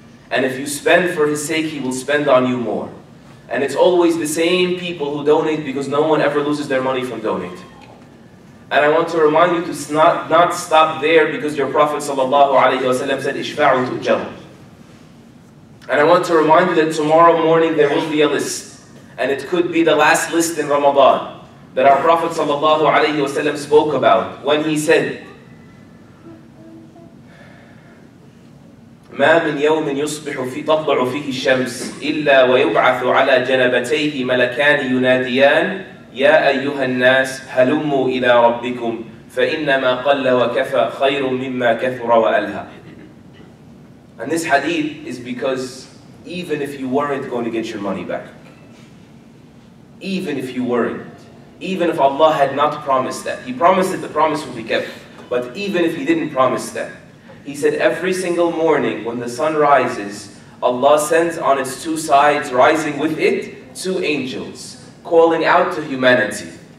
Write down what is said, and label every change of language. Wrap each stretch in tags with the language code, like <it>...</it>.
<en>And if you spend for His sake, He will spend on you more. And it's always the same people who donate because no one ever loses their money from donating. And I want to remind you to not stop there because your Prophet ﷺ said, Ishfa'u tu'jaru. And I want to remind you that tomorrow morning there will be a list. And it could be the last list in Ramadan that our Prophet ﷺ spoke about when he said,</en> <ar>ما من يوم يصبح في تطلع فيه الشمس إلا ويبعث على جنبتيه ملكان يناديان يا أيها الناس هلموا إلى ربكم فإنما قل وكفى خير مما كثر وألهى.</ar> <en>And this hadith is because even if you weren't going to get your money back. Even if you weren't. Even if Allah had not promised that. He promised that the promise would be kept. But even if He didn't promise that, He said every single morning when the sun rises, Allah sends on its two sides, rising with it, two angels, calling out to humanity.</en>